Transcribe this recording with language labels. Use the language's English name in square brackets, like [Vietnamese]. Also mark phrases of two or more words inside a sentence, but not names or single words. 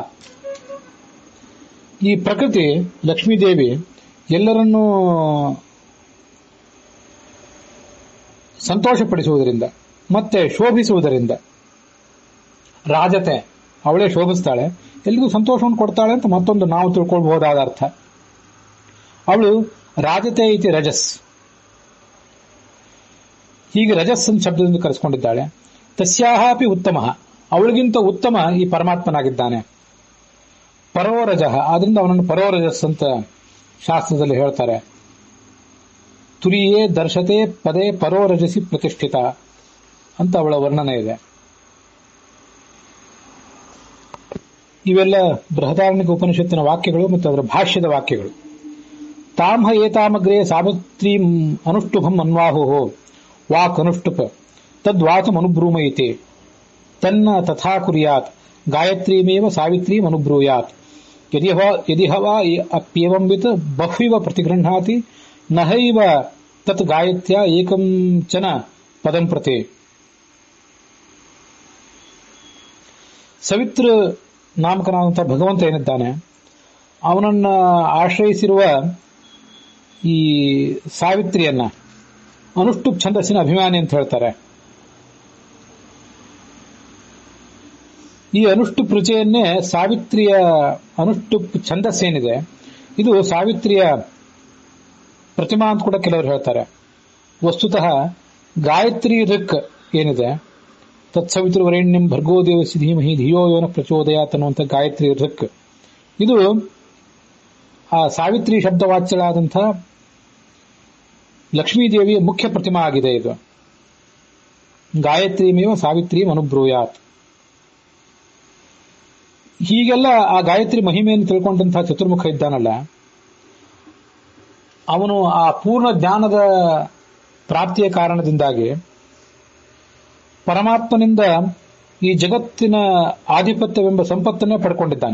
[Kannada] ಈ ಪ್ರಕೃತಿ ಲಕ್ಷ್ಮೀದೇವಿ ಎಲ್ಲರನ್ನೂ ಸಂತೋಷಪಡಿಸುವುದರಿಂದ ಮತ್ತೆ ಶೋಭಿಸುವುದರಿಂದ, ರಾಜತೆ ಅವಳೇ ಶೋಭಿಸ್ತಾಳೆ, ಎಲ್ಲಿಗೂ ಸಂತೋಷವನ್ನು ಕೊಡ್ತಾಳೆ ಅಂತ ಮತ್ತೊಂದು ನಾವು ತಿಳ್ಕೊಳ್ಬಹುದಾದ ಅರ್ಥ. ಅವಳು [Sanskrit] ರಾಜತೆ ಇತಿ ರಜಸ್, [Kannada] ಹೀಗೆ ರಜಸ್ ಅಂತ ಶಬ್ದದಿಂದ ಕರೆಸಿಕೊಂಡಿದ್ದಾಳೆ. [Sanskrit] ತಸ್ಯಾಹ ಅಪಿ ಉತ್ತಮ, [Kannada] ಅವಳಿಗಿಂತ ಉತ್ತಮ ಈ ಪರಮಾತ್ಮನಾಗಿದ್ದಾನೆ. ಪರೋರಜಃ, ಆದ್ರಿಂದ ಅವನನ್ನು ಪರೋರಜಸ್ ಅಂತ ಶಾಸ್ತ್ರದಲ್ಲಿ ಹೇಳ್ತಾರೆ. [Sanskrit] ತುರಿಯೇ ದರ್ಶತೆ ಪದೇ ಪರೋರಜಸಿ ಪ್ರತಿಷ್ಠಿತ [Kannada] ಅಂತ ಅವಳ ವರ್ಣನೆ ಇದೆ. ಇವೆಲ್ಲ ಬೃಹದಾರಣ್ಯಕ ಉಪನಿಷತ್ತಿನ ವಾಕ್ಯಗಳು ಮತ್ತು ಅದರ ಭಾಷ್ಯದ ವಾಕ್ಯಗಳು. [Sanskrit] ತಾಂಹ ಏತಾಮಗ್ರೇ ಸಾವಿತ್ರೀಂ ಅನುಷ್ಠುಭಂ ಅನ್ವಾಹು ವಾಕ್ ಅನುಷ್ಠುಪ ತದ್ವಾಚಂ ಅನುಬ್ರೂಮಯಿತೆ ತನ್ನ ತಥಾ ಕುರ್ಯಾತ್ ಗಾಯತ್ರೀಮೇವ ಸಾವಿತ್ರೀಂ ಅನುಬ್ರೂಯಾತ್ ಯದಿ ಹವಾ ಅಪ್ಯೇವಂವಿತ್ ಬಹ್ವಿವ ಪ್ರತಿಗೃಹ್ಣಾತಿ ನಹೈವ ತತ್ ಗಾಯತ್ರ್ಯ ಏಕಂ ಚನ ಪದಂ ಪ್ರತಿ. [Kannada] ಸವಿತ್ರ ನಾಮಕನಾದಂತಹ ಭಗವಂತ ಏನಿದ್ದಾನೆ, ಅವನನ್ನ ಆಶ್ರಯಿಸಿರುವ ಈ ಸಾವಿತ್ರಿಯನ್ನ ಅನುಷ್ಠುಪ್ ಛಂದಸ್ಸಿನ ಅಭಿಮಾನಿ ಅಂತ ಹೇಳ್ತಾರೆ. ಈ ಅನುಷ್ಠುಪ್ ರುಚಿಯನ್ನೇ ಸಾವಿತ್ರಿಯ ಅನುಷ್ಠುಪ್ ಛಂದಸ್ಸೇನಿದೆ, ಇದು ಸಾವಿತ್ರಿಯ ಪ್ರತಿಮಾ ಅಂತ ಕೂಡ ಕೆಲವರು ಹೇಳ್ತಾರೆ. ವಸ್ತುತಃ ಗಾಯತ್ರಿ ಋಕ್ ಏನಿದೆ, [Sanskrit] ತತ್ಸವಿತೃವರೆಣ್ಯಂ ಭರ್ಗೋ ದೇವಸ್ಯ ಧೀಮಹಿ ಧಿಯೋ ಯೋನ ಪ್ರಚೋದಯಾತ್ [Kannada] ಅನ್ನುವಂಥ ಗಾಯತ್ರಿ ಋಕ್, ಇದು ಆ ಸಾವಿತ್ರಿ ಶಬ್ದವಾಚ್ಯಳಾದಂಥ ಲಕ್ಷ್ಮೀದೇವಿಯ ಮುಖ್ಯ ಪ್ರತಿಮಾ ಆಗಿದೆ. [Sanskrit] ಇದು ಗಾಯತ್ರಿಮೇವ ಸಾವಿತ್ರೀಂ ಅನುಬ್ರೂಯಾತ್. [Kannada] ಹೀಗೆಲ್ಲ ಆ ಗಾಯತ್ರಿ ಮಹಿಮೆಯನ್ನು ತಿಳ್ಕೊಂಡಂತಹ ಚತುರ್ಮುಖ ಇದ್ದಾನಲ್ಲ, ಅವನು ಆ ಪೂರ್ಣ ಜ್ಞಾನದ ಪ್ರಾಪ್ತಿಯ ಕಾರಣದಿಂದಾಗಿ ಪರಮಾತ್ಮನಿಂದ ಈ ಜಗತ್ತಿನ ಆಧಿಪತ್ಯವೆಂಬ ಸಂಪತ್ತನ್ನೇ ಪಡ್ಕೊಂಡಿದ್ದಾನೆ.